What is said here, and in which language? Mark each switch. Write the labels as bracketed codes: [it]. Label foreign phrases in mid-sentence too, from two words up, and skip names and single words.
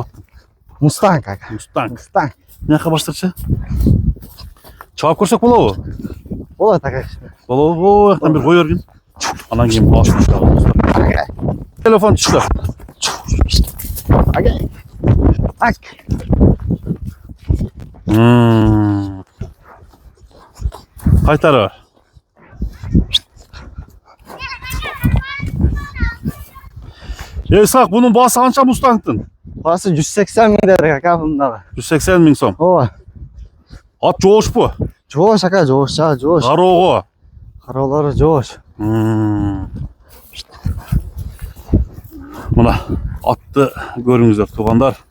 [ky] Мустанг ака. Мустанг. Мустанг. Баштырчы? Чаап көрсөк болобу? Болот ака. Болобу, жактан бир кой бергин. Анан кийин башын чыгабыз. Телефон түштү. Ага. Ак. Кайтары. Исхак, бунун баасы канча Мустангдын? Басы 180 миң дедик ака мындагы. 180 миң сом. Ооба. Ат жоош бу? Жоош ака, жоош. Кароого. Кароолору жоош. Мына атты көрүңүздөр туугандар.